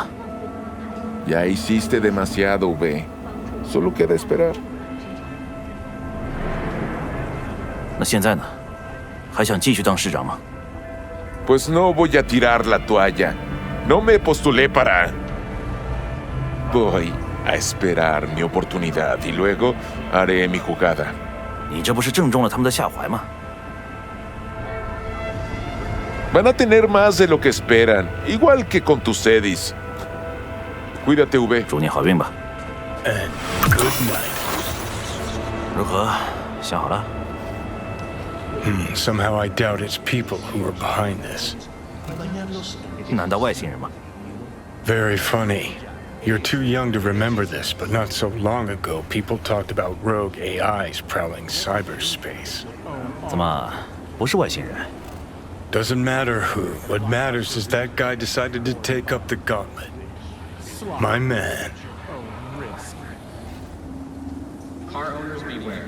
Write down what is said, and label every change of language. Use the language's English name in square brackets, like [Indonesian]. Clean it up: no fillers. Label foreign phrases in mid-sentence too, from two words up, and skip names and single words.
[Spanish] Ya hiciste demasiado, V. Solo queda esperar. [Chinese] 那现在呢？还想继续当市长吗？ [Spanish] Pues no voy a tirar la toalla. No me postulé para... Voy a esperar mi oportunidad y luego haré mi jugada. [Chinese] 你这不是正中了他们的下怀吗？ [Spanish] Van a tener más de lo que esperan, igual que con tus Edis. Cuídate, V. [Chinese] 祝你好运吧。 [English] And good night. [Chinese] 如何？想好了？ [English] Somehow I doubt it's people who are behind this. [Chinese] 难道外星人吗？ [English] Very funny. You're too young to remember this, but not so long ago, people talked about rogue AIs prowling cyberspace. [Chinese] 怎么不是外星人？ [English] Doesn't matter who. What matters is that guy decided to take up the gauntlet. My man. Car owners beware.